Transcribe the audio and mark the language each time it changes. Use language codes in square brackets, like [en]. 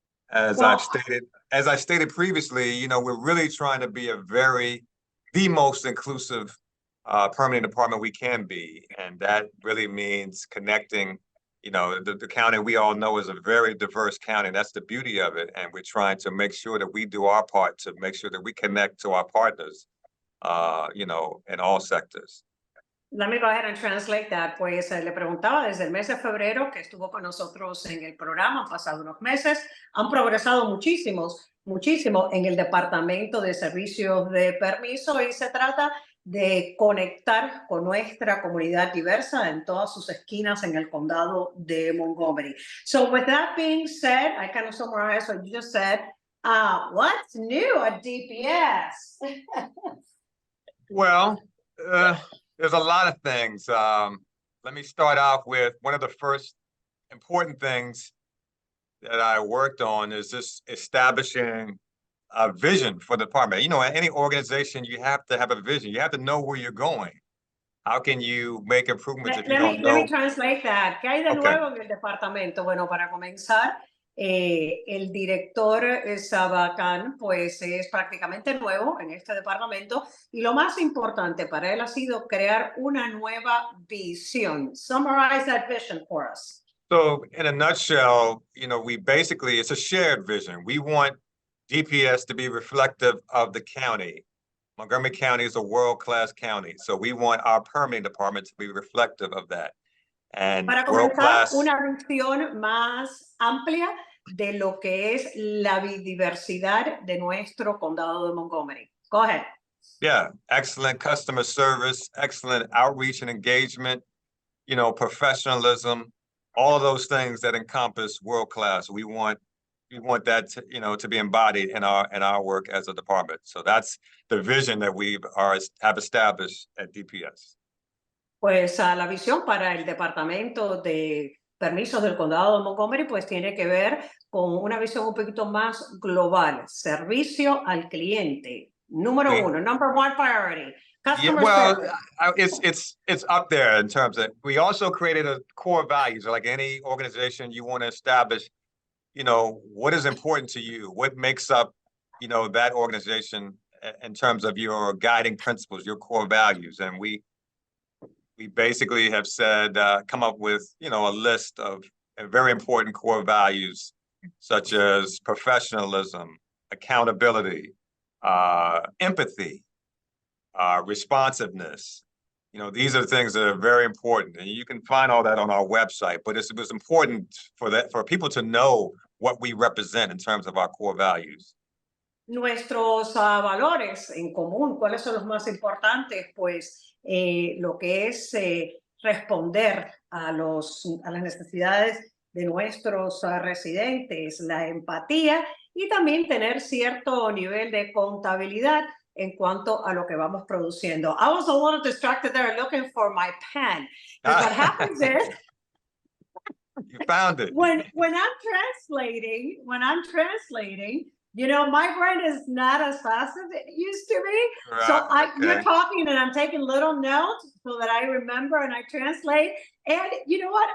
[en] As I stated previously, you know, we're really trying to be the most inclusive permitting department we can be, and that really means connecting. You know, the county we all know is a very diverse county. That's the beauty of it. And we're trying to make sure that we do our part to make sure that we connect to our partners, you know, in all sectors. Let me go ahead and translate that. [es] Pues le preguntaba desde el mes de febrero que estuvo con nosotros en el programa, han pasado unos meses, han progresado muchísimo en el Departamento de Servicios de Permiso y se trata de conectar con nuestra comunidad diversa en todas sus esquinas en el condado de Montgomery. [en] So with that being said, I kind of summarize what you just said. What's new at DPS? Well, there's a lot of things. Let me start off with one of the first important things that I worked on is just establishing a vision for the department. You know, at any organization, you have to have a vision. You have to know where you're going. How can you make improvements if you don't know? Let me translate that. [es] ¿Qué hay de nuevo en el departamento? Bueno, para comenzar, el director Sabacán, pues es prácticamente nuevo en este departamento y lo más importante para él ha sido crear una nueva visión. [en] Summarize that vision for us. So, in a nutshell, you know, it's a shared vision. We want DPS to be reflective of the county. Montgomery County is a world-class county, so we want our permitting department to be reflective of that. And [es] para comenzar, una visión más amplia de lo que es la biodiversidad de nuestro condado de Montgomery. [en] Go ahead. Yeah, excellent customer service, excellent outreach and engagement, you know, professionalism, all of those things that encompass world-class. We want that to, you know, to be embodied in our work as a department. So that's the vision that we have established at DPS. [es] Pues la visión para el departamento de permisos del condado de Montgomery pues tiene que ver con una visión un poquito más global, servicio al cliente. [en] Number one priority. Customer service. It's up there in terms of, we also created a core values. Like any organization, you want to establish, you know, what is important to you? What makes up, you know, that organization in terms of your guiding principles, your core values? And we basically have said, come up with, you know, a list of very important core values, such as professionalism, accountability, empathy, responsiveness. You know, these are things that are very important, and you can find all that on our website. But it was important for people to know what we represent in terms of our core values. [es] Nuestros valores en común, ¿cuáles son los más importantes? Pues lo que es responder a las necesidades de nuestros residentes, la empatía y también tener cierto nivel de contabilidad en cuanto a lo que vamos produciendo. [en] I was a little distracted there looking for my pen. Because what happens is, you found it. when I'm translating, you know, my brain is not as fast as it used to be. So you're talking and I'm taking little notes so that I remember and I translate. And you know what?